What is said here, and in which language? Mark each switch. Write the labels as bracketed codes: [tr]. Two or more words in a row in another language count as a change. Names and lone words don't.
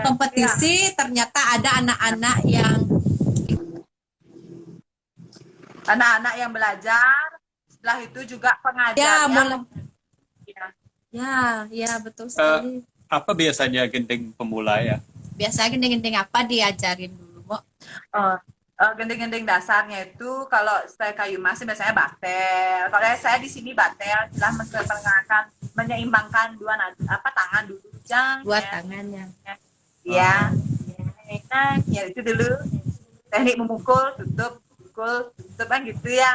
[id] ada kompetisi, ternyata ada anak-anak yang anak-anak yang belajar, setelah itu juga ya pengajarnya. mulai, Ya. ya betul sekali. Apa biasanya gending pemula ya? Biasanya gending-gending apa diajarin dulu, Mbok? Gending-gending dasarnya itu kalau style kayu mas biasanya batel. Kalau saya di sini batel telah memperkenalkan menyeimbangkan dua tangan dulu jang. Dua Ya. tangannya. Ya. Nah, ya itu dulu teknik memukul, tutup, pukul, tutup kan gitu ya.